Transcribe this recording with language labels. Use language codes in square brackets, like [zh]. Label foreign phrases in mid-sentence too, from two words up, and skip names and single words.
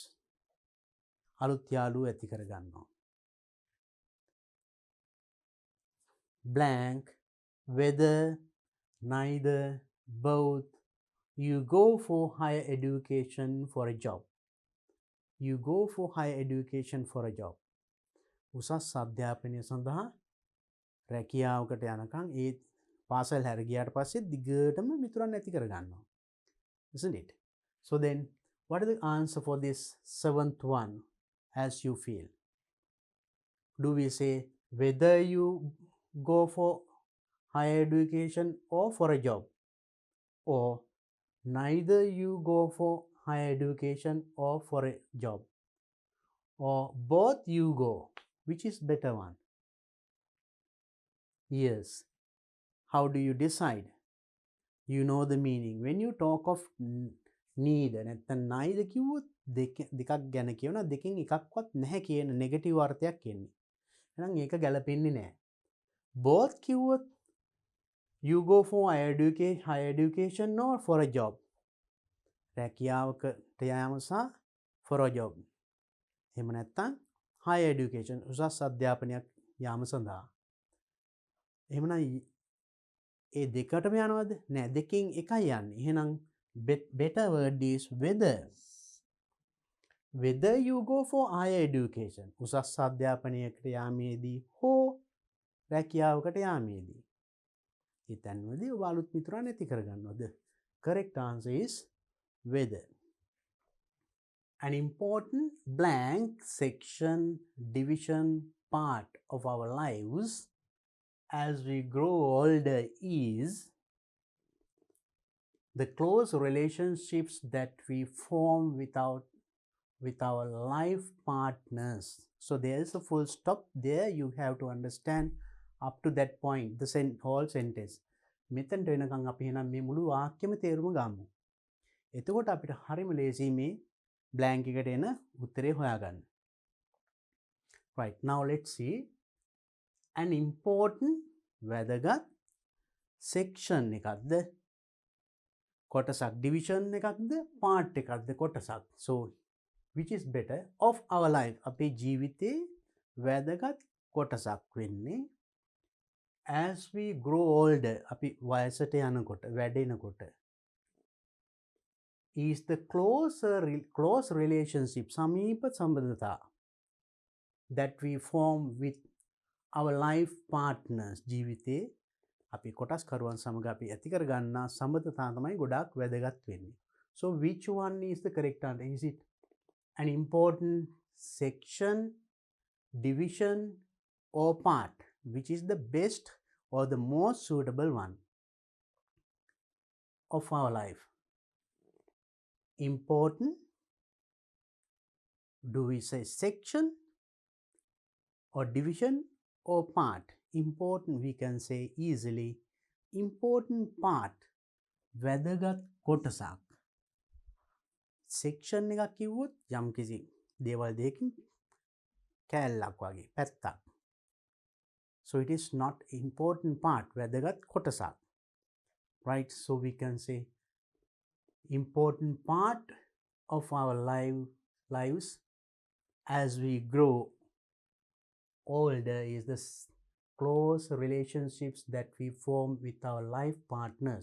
[si] අලුත් යාළුවෝ ඇති කරගන්නවා. [en] Blank, whether, neither, both, you go for higher education for a job. You go for higher education for a job. [si] උසස් අධ්‍යාපනය සඳහා රැකියාවකට යනකම් ඒ පාසල් හැර ගියාට පස්සේ දිගටම මිතුරන් ඇති කරගන්නවා. [en] Isn't it? So then, what is the answer for this seventh one as you feel? Do we say whether you go for higher education or for a job? Or neither you go for higher education or for a job? Or both you go? Which is better one? Yes. How do you decide? You know the meaning. When you talk of neither, [si] නැත්නම් neither කිව්වොත් දෙකක් ගැන කියනවා, දෙකෙන් එකක්වත් නැහැ කියන නෙගටිව් අර්ථයක් එන්නේ. එහෙනම් ඒක ගැලපෙන්නේ නැහැ. [en] Both කිව්වොත් you go for higher education or for a job. [si] රැකියාවකට යාම සහ [en] for a job. [si] එහෙම නැත්නම් [en] higher education [si] උසස් අධ්‍යාපනයක් යාම සඳහා. එහෙමනම් ඒ දෙකටම යනවද? නෑ, දෙකෙන් එකයි යන්නේ. එහෙනම් [en] better word is whether. Whether you go for higher education [si] උසස් අධ්‍යාපනයකට යාමේදී හෝ රැකියාවකට යාමේදී. ඒ තැන්වලදී ඔබ අලුත් මිතුරන් ඇති කරගන්නවද? [en] Correct answer is whether. An important blank section division part of our lives as we grow older is the close relationships that we form with our life partners. So there is a full stop there. You have to understand up to that point the whole sentence. [si] මෙතනට වෙනකන් අපි එහෙනම් මේ මුළු වාක්‍යෙම තේරුම ගමු. එතකොට අපිට හරිම ලේසි මේ blank එකට එන උත්තරේ හොයාගන්න. [en] Right, now let's see an important වැදගත් section [si] එකක්ද කොටසක්, [en] division එකක්ද, part එකක්ද, කොටසක්. So which is better of our life? [si] අපේ ජීවිතේ වැදගත් කොටසක් වෙන්නේ [en] as we grow older, [si] අපි වයසට යනකොට, වැඩෙනකොට. [en] Is the close relationship, [si] සමීප සම්බන්ධතා [en] that we form with our life partners. [si] ජීවිතේ අපි කොටස්කරුවන් සමග අපි ඇති කරගන්නා සම්බන්ධතා තමයි ගොඩාක් වැදගත් වෙන්නේ. [en] So which one is the correct answer? Is it an important section, division or part? Which is the best or the most suitable one of our life? Important, do we say section or division or part? Important, we can say easily important part, [si] වැදගත් කොටසක්. section එකක් කිව්වොත් යම් කිසි දේවල් දෙකකින් කැලලක් වගේ පැත්තක්. [en] So it is not important part, [si] වැදගත් කොටසක්. [en] Right, so we can say important part of our lives as we grow older is the close relationships that we form with our life partners.